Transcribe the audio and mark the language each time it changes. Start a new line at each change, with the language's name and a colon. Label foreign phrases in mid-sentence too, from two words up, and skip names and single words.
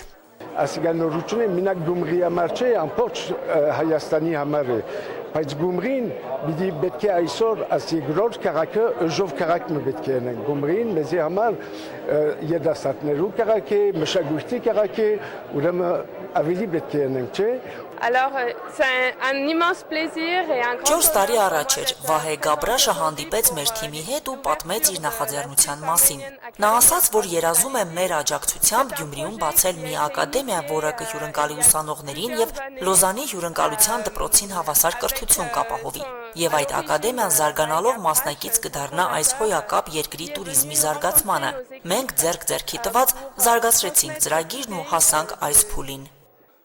Armenian: Ասիգանորությունը մինակ Գյումրի համար չէ, ամբողջ Հայաստանի համար է, բայց Գյումրին պետք է այսօր ասիգրոջ քաղաքը ուժով քաղաք պետք է ունեն։ Գյումրին մեզի համար երդասարտներու քաղաք է, մշակույթի քաղաք է, ուրեմն ավելի պետք է ունենք, չէ։
French: Alors, c'est un immense plaisir et un grand
Armenian: 4 տարի առաջ էր Վահե Գաբրաշը հանդիպեց մեր թիմի հետ ու պատմեց իր նախաձեռնության մասին։ Նա ասաց, որ երազում է մեր աջակցությամբ Գյումրիում բացել մի ակադեմիա, որը կհյուրընկալի ուսանողներին եւ Լոզանի հյուրընկալության դպրոցին հավասար կրթություն կապահովի։ Եվ այդ ակադեմիան զարգանալով մասնակից կդառնա այս հոյակապ երկրի տուրիզմի զարգացմանը։ Մենք ձեռք-ձեռքի տված զարգացրեցինք ծրագիրն ու հասանք այս փուլին։